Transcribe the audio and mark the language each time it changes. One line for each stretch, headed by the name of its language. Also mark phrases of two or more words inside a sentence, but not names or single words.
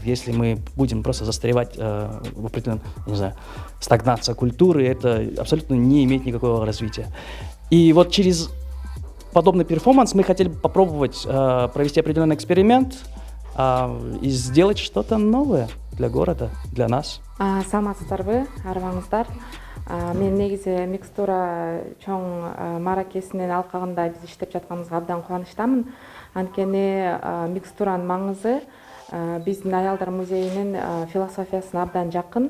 Russian: Если мы будем просто застревать в определенной, не знаю, стагнация культуры, это абсолютно не имеет никакого развития. И вот через подобный перформанс мы хотели бы попробовать провести определенный эксперимент и сделать что-то новое для города, для нас.
Kyrgyz: Саламатсыздарбы, арыбаңыздар. Мен негизи микстура чоң маракесинин алкагында биз иштеп жатканыбызга абдан кубанычтамын. Анткени микстуранын маңызы биздин аялдар музейинин философиясына абдан жакын.